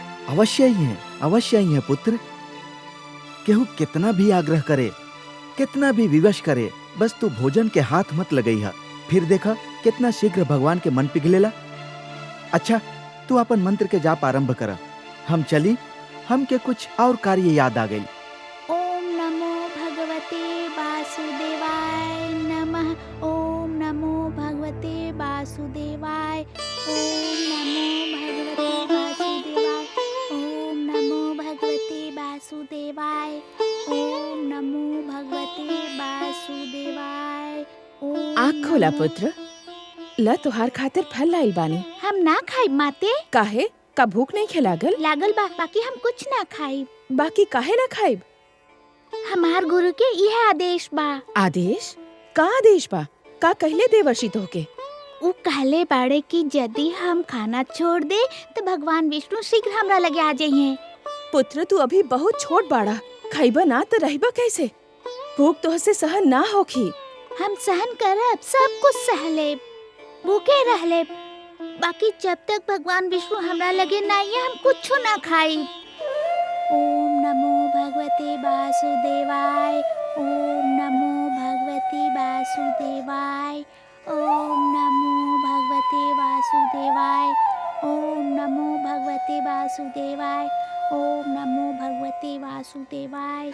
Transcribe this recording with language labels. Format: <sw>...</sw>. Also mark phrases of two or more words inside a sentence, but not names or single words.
<bho>अवश्य ही है, अवश्य ही है पुत्र। केहू कितना भी आग्रह करे, कितना भी विवश करे, बस तू भोजन के हाथ मत लगई है, फिर देखा कितना शीघ्र भगवान के मन पिघलेला। अच्छा, तू अपन मंत्र के जाप आरंभ करा। हम चली, हमके कुछ और कार्य याद आ गई।</bho> <sa>ओम नमो भगवते वासुदेवाय नमः। ओम नमो भगवते वासुदेवाय। ओम नमो भगवते वासुदेवाय। ओम नमो भगवते वासुदेवाय। ओम नमो भगवते वासुदेवाय।</sa> <bho>आँख खोला पुत्र, ल तुहार खातिर फल लाइल बानी। हम ना खाई माते। काहे? का भूख नहीं खिलागल? लागल बा, बाकी हम कुछ ना खाई। बाकी काहे ना खाइब? हमार गुरु के यह आदेश बा। आदेश? का आदेश बा? का कहले देवर्षि तोहके? वो कहले बाड़े कि यदि हम खाना छोड़ दे तो भगवान विष्णु शीघ्र हमरा लगे आ जाइए। पुत्र तू अभी बहुत छोट बाड़ा, खाइबा ना तो रहिबा कैसे? भूख तोहसे सहन ना होखी। हम सहन करब, सब कुछ सह लेब, भूखे रह लेब, बाकी जब तक भगवान विष्णु हमरा लगे ना आइए हम कुछ ना खाई।</bho> <sa>ओम नमो भगवते वासुदेवाय। ओम नमो भगवते वासुदेवाय। ओम नमो भगवते वासुदेवाय। ओम नमो भगवते वासुदेवाय। ओम नमो भगवते वासुदेवाय।</sa>